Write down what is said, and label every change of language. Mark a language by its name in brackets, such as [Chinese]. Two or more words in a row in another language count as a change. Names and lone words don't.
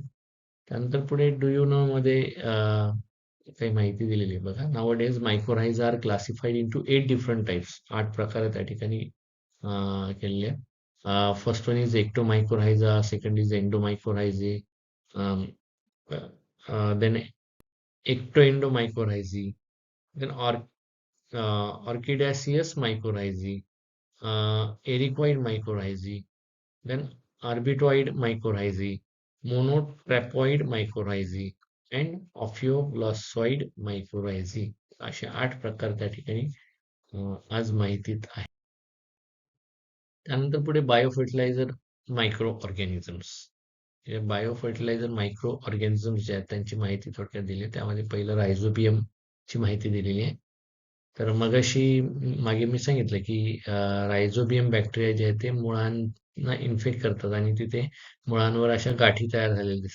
[Marathi] त्यानंतर पुढे [English] do you know [Marathi] मध्ये काही माहिती दिलेली आहे बघा. [English] Nowadays mycorrhiza are classified into 8 different types. [Marathi] 8 प्रकार त्या ठिकाणी केलेले आहेत. [English] First one is ectomycorrhiza, second is endomycorrhizae, then ectoendomycorrhizae, then orchidaceous mycorrhizae, ericoid mycorrhizae, then arbitoid mycorrhizae, monotrapoid mycorrhizae and ophioglossोid mycorrhizae. [Marathi] असे 8 प्रकार त्या ठिकाणी आज माहितीत आहे. त्यानंतर पुढे [English] biofertilizer micro organisms. biofertilizer micro organisms [Marathi] जे आहेत त्यांची माहिती थोडक्यात दिली आहे. त्यामध्ये पहिलं रायझोबियम ची माहिती दिलेली आहे. तर मागे मी सांगितलं की रायझोबियम बॅक्टेरिया जे आहेत ते मुळांना इन्फेक्ट करतात आणि तिथे मुळांवर अशा गाठी तयार झालेल्या दिसतात.